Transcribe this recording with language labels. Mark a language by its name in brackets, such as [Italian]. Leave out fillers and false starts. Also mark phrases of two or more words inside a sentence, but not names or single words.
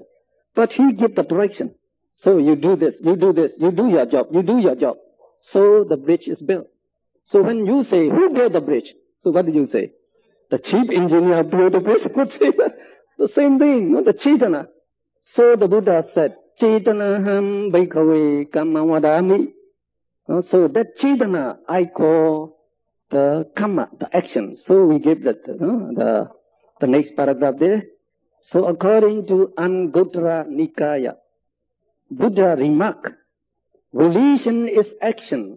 [English] But he gives the direction. So you do this, you do your job. So the bridge is built. So when you say, who built the bridge? So what do you say? The chief engineer built the bridge. Could say that. The same thing, the Chaitanya. So the Buddha said, [Pali] Chaitanaham bhikkhave kamma vadami. [English] So that Chaitanya I call the karma, the action. So we give that the next paragraph there. So according to Anguttara Nikaya, Buddha remarked, volition is action.